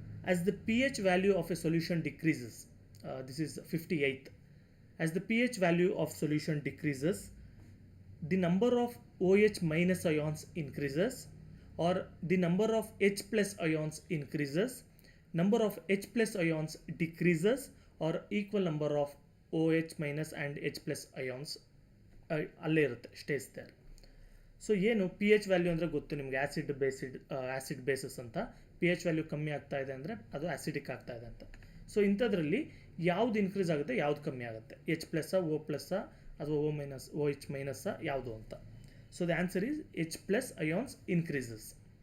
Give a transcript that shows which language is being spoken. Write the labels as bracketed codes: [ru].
[en] As the pH value of a solution decreases, this is 58th. As the pH value of solution decreases, the number of OH minus ions increases or the number of H plus ions increases, number of H plus ions decreases or equal number of OH minus and H plus ions [kn] ಅಲ್ಲೇ ಇರುತ್ತೆ, [en] Stays there. [kn] So ಏನು pH value ಅಂದರೆ ಗೊತ್ತು ನಿಮಗೆ, acid basis ಅಂತ. pH value ಕಮ್ಮಿ ಆಗ್ತಾ ಇದೆ ಅಂದರೆ ಅದು ಆ್ಯಸಿಡಿಕ್ ಆಗ್ತಾ ಇದೆ ಅಂತ. ಸೊ ಇಂಥದ್ರಲ್ಲಿ ಯಾವ್ದು ಇನ್ಕ್ರೀಸ್ ಆಗುತ್ತೆ, ಯಾವ್ದು ಕಮ್ಮಿ ಆಗುತ್ತೆ? H+, O+, ಅಥವಾ OH- ಯಾವುದು ಅಂತ? [en] So the answer is H+ ions increases.